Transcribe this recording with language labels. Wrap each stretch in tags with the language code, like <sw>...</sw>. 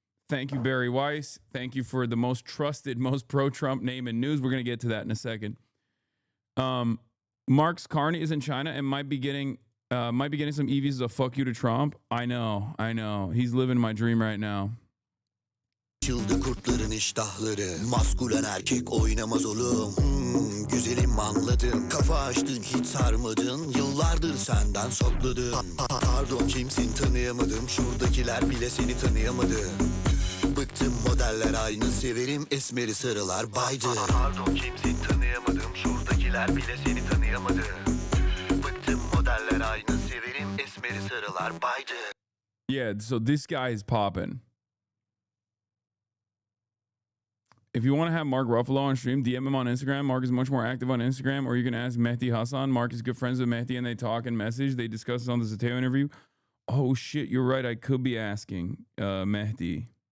<en>Thank you, Barry Weiss. Thank you for the most trusted, most pro-Trump name in news. We're going to get to that in a second. Marks Carney is in China and might be getting some EVs as a fuck you to Trump. I know. He's living my dream right now.</en> <tr>Açıldı kurtların iştahları. Maskülen erkek oynamaz oğlum. Güzelim anladım. Kafa açtın hiç sarmadın. Yıllardır senden sakladım. Pardon kimsin tanıyamadım. Şuradakiler bile seni tanıyamadı. Bıktım modeller aynı severim. Esmeri sarılar baydı. Pardon kimsin tanıyamadım. Şuradakiler bile seni tanıyamadı. Bıktım modeller aynı severim. Esmeri sarılar baydı.</tr> <en>Yeah, so this guy is popping. If you want to have Mark Ruffalo on stream, DM him on Instagram. Mark is much more active on Instagram. Or you can ask Mehdi Hassan. Mark is good friends with Mehdi and they talk and message. They discuss this on the Zateo interview. Oh, shit, you're right. I could be asking Mehdi.</en>